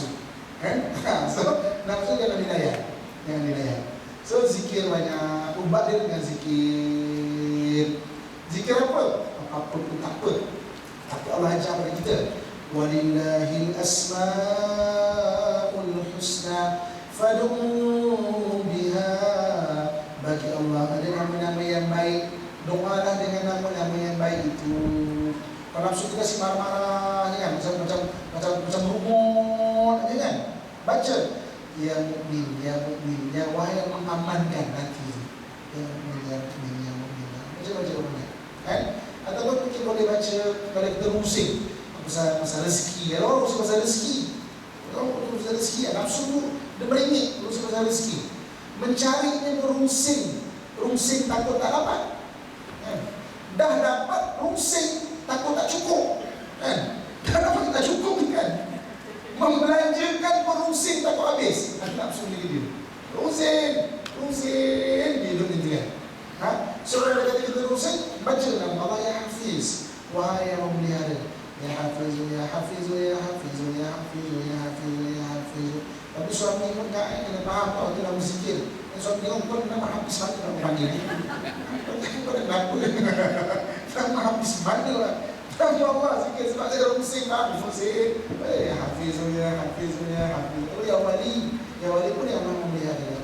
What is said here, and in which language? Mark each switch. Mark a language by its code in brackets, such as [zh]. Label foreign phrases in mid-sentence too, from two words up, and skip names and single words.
[ms] So nafsu jangan dilayan. So zikir banyak, ubat dia dengan zikir. Zikir apa? Apa pun tak apa. Tapi Allah ajar kepada kita, [ar] ولله الأسماء الحسنى فادعوه بها. [ms] Bagi Allah ada nama-nama yang baik, doalah dengan nama-nama yang baik itu. Kalau nafsu kita si marah-marah kan, macam rumun aja kan. Baca [ar] يا مؤمن, [ms] ya wahai yang mengamankan hati. [ar] يا مؤمن. [ms] Baca kan? Ataupun mungkin boleh baca kalau kita rusing pasal rezeki. Kalau orang rusing pasal rezeki, nafsu tu dia merengek rusing pasal rezeki. Mencarinya rusing takut tak dapat. Dah dapat rusing takut tak cukup. Dah dapat tak cukup kan. Membelanjakan merusing takut habis. Nafsu dia. Rusing hidup ni kan. So kalau kita rusing, baca nama Allah [ar] يا حفيظ, [ms] wahai yang memelihara. [ar] يا حفيظ، يا حفيظ، يا حفيظ، يا حفيظ، يا حفيظ، يا حفيظ. [ms] Tapi suami pun tak kena faham kalau kita nak berzikir. Suami tengok pun nama Hafiz mana nak panggil ni. Kau dah kenapa? Nama Hafiz mana lah. Nama Allah zikir sebab saya dah rusing lah. Rusing. [ar] يا حفيظ، يا حفيظ، يا حفيظ. [ms] Oh [ar] يا ولي [ms] pun yang Allah memelihara.